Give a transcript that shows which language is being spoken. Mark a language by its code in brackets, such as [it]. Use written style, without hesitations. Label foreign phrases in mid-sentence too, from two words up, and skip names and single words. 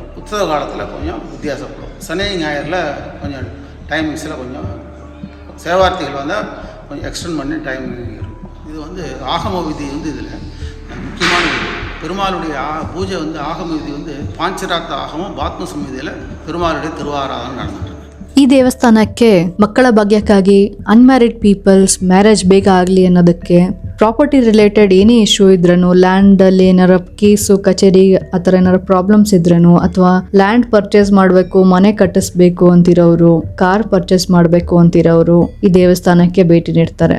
[ta] உற்சவ காலத்தில் கொஞ்சம் வித்தியாசப்படும். சனி ஞாயிறில் கொஞ்சம் டைமிங்ஸில் கொஞ்சம் சேவார்த்திகள் வந்தால் கொஞ்சம் எக்ஸ்டெண்ட் பண்ணி டைமிங் இருக்கும். இது வந்து ஆகம விதி வந்து இதில் முக்கியமான விதி. பெருமாளுடைய பூஜை வந்து ஆகம விதி வந்து பாஞ்சராத்த ஆகமம் பாத்ம சமிதியில் பெருமாளுடைய திருவாராதனை நடந்துட்டு. [kn] ಈ ದೇವಸ್ಥಾನಕ್ಕೆ ಮಕ್ಕಳ ಭಾಗ್ಯಕ್ಕಾಗಿ [en] unmarried peoples marriage [kn] ಬೇಗ ಆಗಲಿ ಅನ್ನೋದಕ್ಕೆ, [en] property related [kn] ಏನೇ ಇಶ್ಯೂ ಇದ್ರೂ, ಲ್ಯಾಂಡಲ್ಲಿ ಏನಾರ ಕೇಸು ಕಚೇರಿ ಆ ಥರ ಏನಾರ ಪ್ರಾಬ್ಲಮ್ಸ್ ಇದ್ರೂ, ಅಥವಾ [en] land purchase [kn] ಮಾಡಬೇಕು, ಮನೆ ಕಟ್ಟಿಸ್ಬೇಕು ಅಂತಿರೋರು, [en] car purchase [kn] ಮಾಡಬೇಕು ಅಂತಿರೋರು ಈ ದೇವಸ್ಥಾನಕ್ಕೆ ಭೇಟಿ ನೀಡ್ತಾರೆ.